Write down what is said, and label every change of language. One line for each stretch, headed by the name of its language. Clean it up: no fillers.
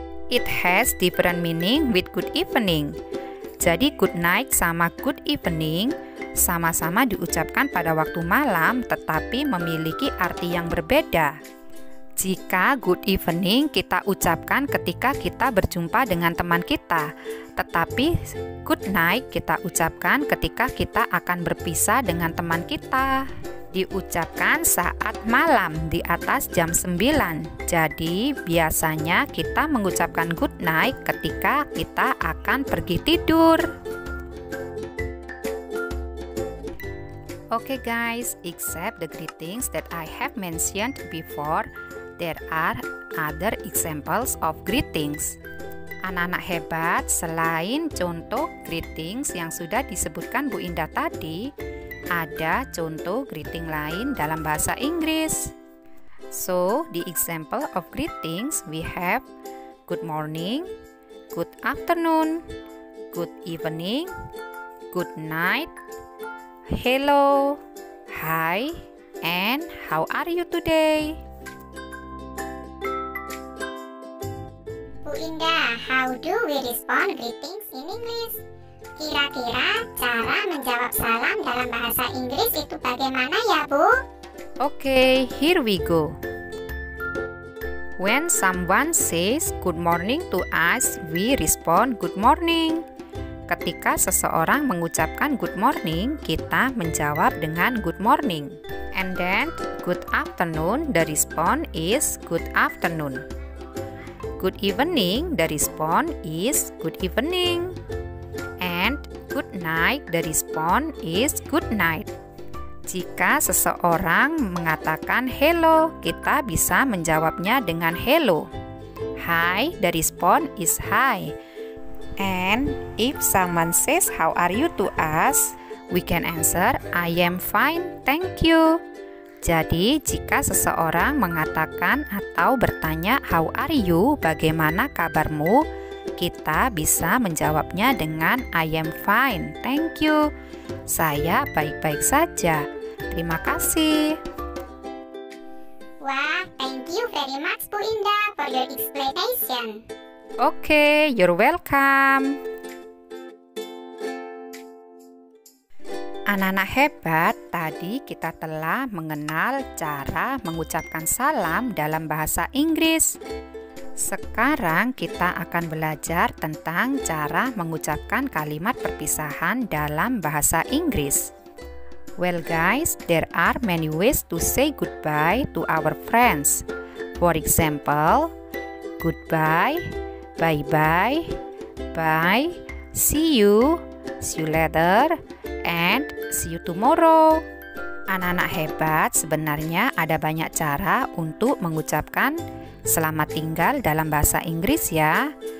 English: It has different meaning with good evening.
Indonesian: Jadi good night sama good evening sama-sama diucapkan pada waktu malam tetapi memiliki arti yang berbeda. Jika good evening kita ucapkan ketika kita berjumpa dengan teman kita, tetapi good night kita ucapkan ketika kita akan berpisah dengan teman kita. Diucapkan saat malam di atas jam 9. Jadi biasanya kita mengucapkan good night ketika kita akan pergi tidur.
English: Okay guys, except the greetings that I have mentioned before, there are other examples of greetings.
Indonesian: Anak-anak hebat, selain contoh greetings yang sudah disebutkan Bu Indah tadi, ada contoh greeting lain dalam bahasa Inggris.
English: So, the example of greetings we have good morning, good afternoon, good evening, good night, hello, hi, and how are you today? Bu Indah, how do we respond greetings in English?
Indonesian: Kira-kira cara menjawab salam dalam bahasa Inggris itu bagaimana ya, Bu?
English: Okay, here we go. When someone says good morning to us, we respond good morning. Ketika seseorang mengucapkan good morning, kita menjawab dengan good morning. And then good afternoon, the response is good afternoon. Good evening, the response is good evening. And good night, the response is good night.
Indonesian: Jika seseorang mengatakan hello, kita bisa menjawabnya dengan hello.
English: Hi, the response is hi. And if someone says how are you to us, we can answer I am fine, thank you.
Indonesian: Jadi, jika seseorang mengatakan atau bertanya how are you, bagaimana kabarmu, kita bisa menjawabnya dengan
English: I am fine, thank you.
Indonesian: Saya baik-baik saja. Terima kasih.
English: Wah, thank you very much Bu Indah for your explanation. Okay, you're welcome.
Indonesian: Anak-anak hebat, tadi kita telah mengenal cara mengucapkan salam dalam bahasa Inggris. Sekarang kita akan belajar tentang cara mengucapkan kalimat perpisahan dalam bahasa Inggris.
English: Well guys, there are many ways to say goodbye to our friends. For example, goodbye, bye-bye, bye, see you later, and see you tomorrow.
Indonesian: Anak-anak hebat, sebenarnya ada banyak cara untuk mengucapkan selamat tinggal dalam bahasa Inggris ya.